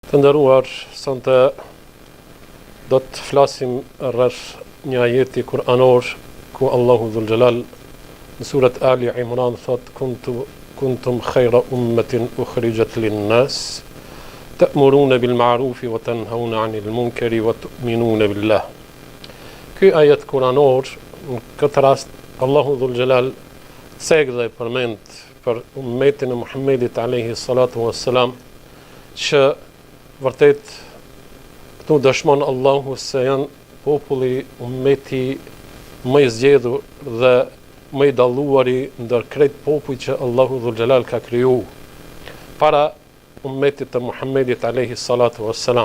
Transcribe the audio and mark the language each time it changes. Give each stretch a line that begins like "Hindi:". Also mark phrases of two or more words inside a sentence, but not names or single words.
Albanian: Të nderuar, sonte do të flasim rreth një ajeti kuranor ku Allahu Dhul Jalal në surat Ali Imran thot
Arabic: كنتم خير أمة أخرجت للناس تأمرون بالمعروف وتنهون عن المنكر وتؤمنون بالله.
Albanian: Ky ajet kuranor në këtë rast Allahu Dhul Jalal dhe përmend për ummetin e Muhammedit
Arabic: عليه الصلاة والسلام
Albanian: që vërtet këtu dëshmon Allahu se janë populli, ummeti më i zgjedhur dhe më i dalluari ndër krejt popujt që Allahu Dhul Jalal ka kriju para ummetit të Muhammedit
Arabic: عليه الصلاة والسلام.